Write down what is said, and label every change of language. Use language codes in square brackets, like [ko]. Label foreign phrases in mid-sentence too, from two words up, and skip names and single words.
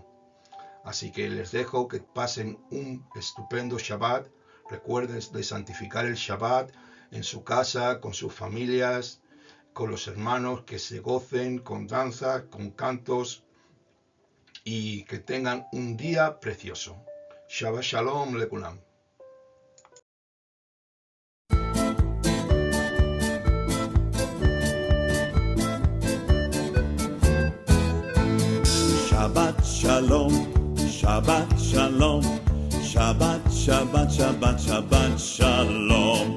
[es] Así que les dejo que pasen un estupendo Shabbat. Recuerden de santificar el Shabbat en su casa, con sus familias, con los hermanos, que se gocen con danza, con cantos, y que tengan un día precioso. [he] שבת שלום לכולם. שבת שלום, שבת שלום, שבת, שבת, שבת, שבת שלום,